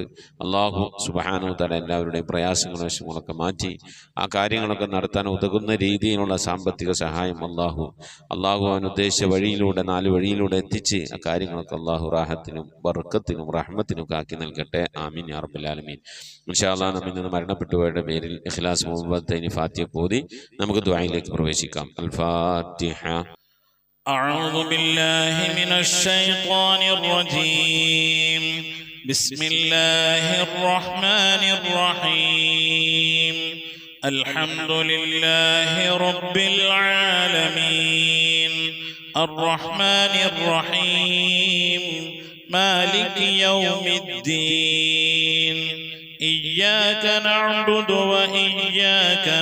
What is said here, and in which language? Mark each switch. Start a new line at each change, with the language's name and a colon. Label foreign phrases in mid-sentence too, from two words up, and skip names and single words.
Arabic: الله سبحانه وتعالى
Malayalam: എല്ലാവരുടെയും പ്രയാസങ്ങളും വിഷമങ്ങളൊക്കെ മാറ്റി ആ കാര്യങ്ങളൊക്കെ നടത്താൻ ഉതകുന്ന രീതിയിലുള്ള സാമ്പത്തിക സഹായം അള്ളാഹു അവനുദ്ദേശിച്ച വഴിയിലൂടെ, 4 വഴിയിലൂടെ എത്തിച്ച് ആ കാര്യങ്ങളൊക്കെ അള്ളാഹു റാഹത്തിനും ബർക്കത്തിനും റഹ്മത്തിനും ആക്കി നൽകട്ടെ.
Arabic: آمين يا رب العالمين. إن شاء الله
Malayalam: നമ്മിൽ നിന്ന് മരണപ്പെട്ടുപോയവരുടെ പേരിൽ ഇഖ്ലാസ് മുഹബ്ബത്തൈനി ഫാത്തിഹ ഓതി നമുക്ക് ദുആയിലേക്ക് പ്രവേശിക്കാം. അൽ ഫാത്തിഹ.
Arabic: أعوذ بالله من الشيطان الرجيم. بسم الله الرحمن الرحيم. الحمد لله رب العالمين الرحمن الرحيم مالك يوم الدين إياك نعبد وإياك